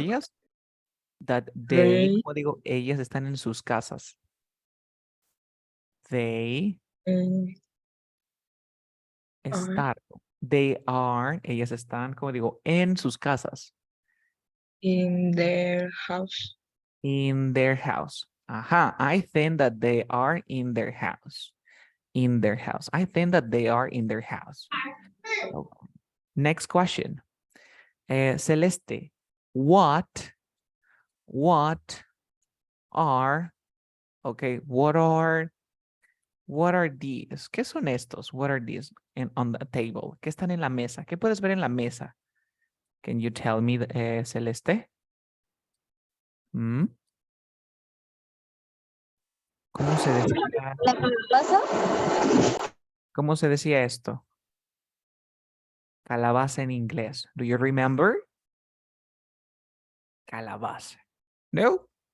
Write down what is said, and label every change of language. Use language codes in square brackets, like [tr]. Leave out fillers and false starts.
[es] ellas? [en] That they. they [es] ¿Cómo digo? Ellas están en sus casas. [en] They are [es] están. [en] They are. [es] Ellas están, como digo, en sus casas. [en] in their house. In their house. Ajá. I think that they are in their house. In their house. I think that they are in their house. Oh. Next question. Celeste. What are, okay, what are these? [es] ¿Qué son estos? [en] What are these on the table? [es] ¿Qué están en la mesa? ¿Qué puedes ver en la mesa? [en] Can you tell me, Celeste? ¿Mm? [es] ¿Cómo se decía? ¿La calabaza? ¿Cómo se decía esto? Calabaza en inglés. [en] Do you remember? [es] Calabaza. No.